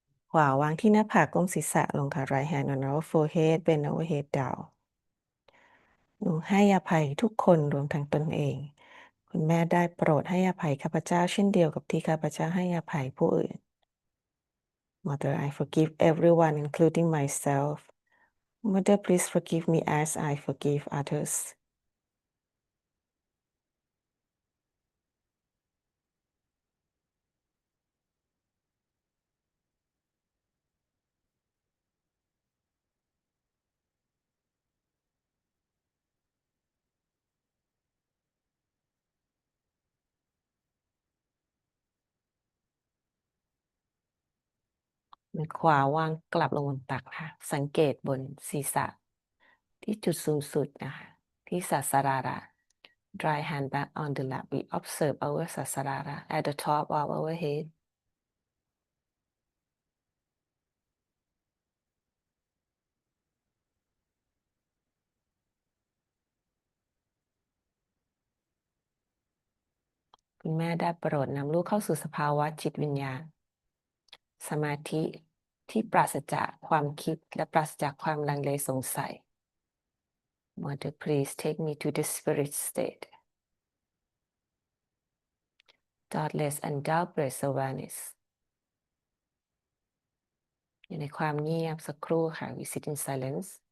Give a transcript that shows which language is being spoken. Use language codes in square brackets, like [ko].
[th] ขวาวางที่หน้าผากก้มศีรษะลงค่ะ [en] Right hand on our forehead bend our head down [th] หนูให้อภัยทุกคนรวมทั้งตนเอง คุณแม่ได้โปรดให้อภัยข้าพเจ้าเช่นเดียวกับที่ข้าพเจ้าให้อภัยผู้อื่น [en] Mother, I forgive everyone, including myself. Mother, please forgive me as I forgive others. [th] มือขวาวางกลับลงบนตักค่ะ สังเกตบนศีรษะที่จุดสูงสุดนะคะ ที่ศาสราระ [en] Dry hand back on the lap. We observe our sasarara at the top of our head. [th] คุณแม่ได้โปรดนำลูกเข้าสู่สภาวะจิตวิญญาณ สมาธิที่ปราศจากความคิดและปราศจากความลังเลสงสัย [en] Mother, please take me to the spirit state. Thoughtless and doubtless awareness. [th] อยู่ในความเงียบสักครู่ค่ะ [en] We sit in silence.